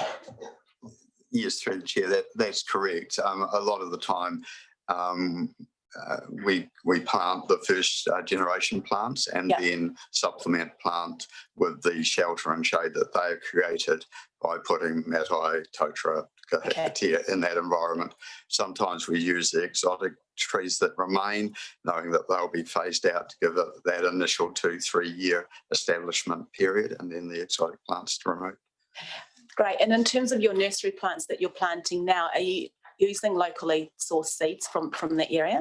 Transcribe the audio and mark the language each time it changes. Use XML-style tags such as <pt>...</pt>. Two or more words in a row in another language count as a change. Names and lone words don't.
<en>Yes, through the chair, that's correct. A lot of the time, we plant the first generation plants and then supplement plant with the shelter and shade that they have created by putting matai, totara, kahitea in that environment. Sometimes we use the exotic trees that remain, knowing that they'll be phased out to give it that initial 2-3 year establishment period, and then the exotic plants to remove. Great. And in terms of your nursery plants that you're planting now, are you using locally sourced seeds from the area?</en>